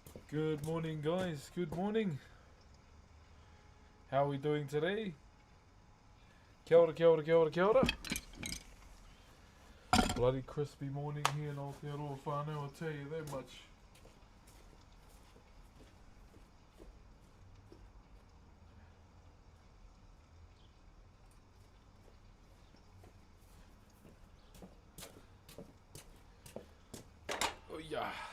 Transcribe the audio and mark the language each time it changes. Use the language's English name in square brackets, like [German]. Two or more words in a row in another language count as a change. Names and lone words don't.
[English] Good morning, guys. Good morning. How are we doing today? [Māori] Kia ora, kia ora, kia ora, kia ora. [English] Bloody crispy morning here in Aotearoa whānau, I'll tell you that much. Oh yeah.